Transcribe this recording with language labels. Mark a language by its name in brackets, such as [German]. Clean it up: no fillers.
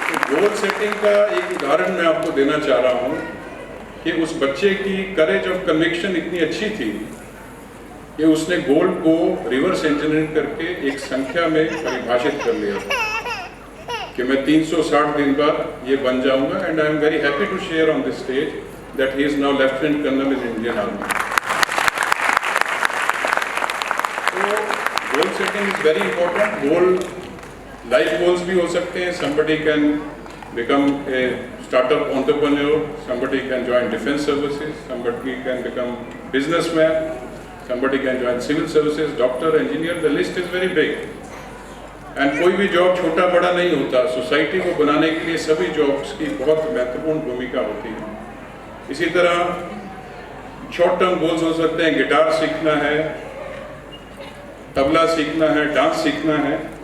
[Hindi] Goal setting का एक उदाहरण मैं आपको देना चाह रहा हूँ कि उस बच्चे की करेज ऑफ कन्विक्शन इतनी अच्छी थी कि उसने गोल को रिवर्स इंजीनियरिंग करके एक संख्या में परिभाषित कर लिया था कि मैं 360 दिन बाद ये बन जाऊंगा, [English] And I am very happy to share on this stage that he is now lieutenant colonel in Indian army. तो goal setting is very important. Goal life goals [Hindi] भी हो सकते हैं। [English] somebody can become a startup entrepreneur, somebody can join defense services, somebody can become businessman, somebody can join civil services, doctor, engineer, the list is very big. [Hindi] And कोई भी job छोटा बड़ा नहीं होता, सोसाइटी को बनाने के लिए सभी जॉब्स की बहुत महत्वपूर्ण भूमिका होती है। इसी तरह शॉर्ट टर्म गोल्स हो सकते हैं, गिटार सीखना है, तबला सीखना है, डांस सीखना है।